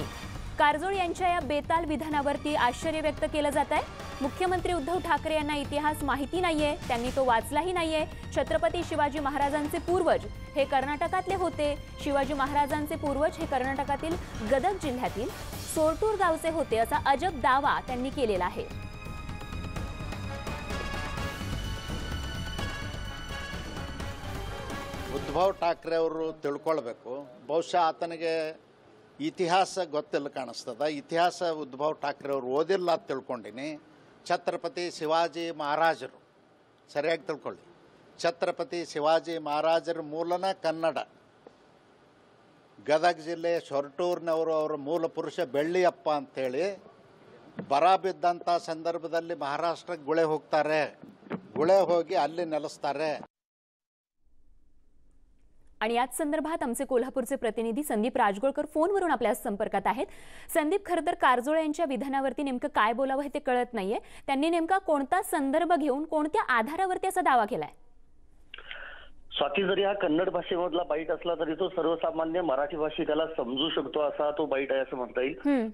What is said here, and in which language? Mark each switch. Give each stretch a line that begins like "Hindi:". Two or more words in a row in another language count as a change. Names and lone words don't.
Marathi: कारजोळ यांच्या या बेताल विधानावरती आश्चर्य व्यक्त केलं जात आहे. मुख्यमंत्री उद्धव ठाकरे यांना इतिहास माहिती नाहीये, त्यांनी तो वाचलाही नाहीये. छत्रपती शिवाजी महाराजांचे पूर्वज हे कर्नाटकातले होते. शिवाजी महाराजांचे पूर्वज हे कर्नाटकातील गदग जिल्ह्यातील सोरटूर गावचे होते असा अजब दावा त्यांनी केलेला आहे.
Kannada: ಉದ್ಧವ್ ಠಾಕ್ರೆ ಅವರು ತಿಳ್ಕೊಳ್ಬೇಕು. ಬಹುಶಃ ಆತನಿಗೆ ಇತಿಹಾಸ ಗೊತ್ತಿಲ್ಲ ಕಾಣಿಸ್ತದ. ಇತಿಹಾಸ ಉದ್ಧವ್ ಠಾಕ್ರೆ ಅವರು ಓದಿಲ್ಲ ಅಂತ ತಿಳ್ಕೊಂಡಿನಿ. ಛತ್ರಪತಿ ಶಿವಾಜಿ ಮಹಾರಾಜರು ಸರಿಯಾಗಿ ತಿಳ್ಕೊಳ್ಳಿ. ಛತ್ರಪತಿ ಶಿವಾಜಿ ಮಹಾರಾಜರ ಮೂಲನ ಕನ್ನಡ. ಗದಗ ಜಿಲ್ಲೆ ಸೊರಟೂರಿನವರು ಅವರ ಮೂಲ ಪುರುಷ ಬೆಳ್ಳಿಯಪ್ಪ ಅಂತೇಳಿ ಬರ ಬಿದ್ದಂಥ ಸಂದರ್ಭದಲ್ಲಿ ಮಹಾರಾಷ್ಟ್ರಕ್ಕೆ ಗುಳೆ ಹೋಗ್ತಾರೆ. ಗುಳೆ ಹೋಗಿ ಅಲ್ಲಿ ನೆಲೆಸ್ತಾರೆ.
Marathi: आणि याच संदर्भात आमचे कोल्हापूरचे प्रतिनिधी संदीप राजगोळकर फोनवरून आपल्या संपर्कात आहेत. संदीप, खरं तर कारजोळ यांच्या विधानावरती नेमकं काय बोलावं हे ते कळत नाहीये. त्यांनी नेमका कोणता संदर्भ घेऊन कोणत्या आधारावरती असा दावा केलाय? स्वाती, जरी हा कन्नड भाषेमधला बाईट असला तरी तो सर्वसामान्य मराठी भाषिकाला समजू शकतो असा तो बाईट आहे असं म्हणता येईल.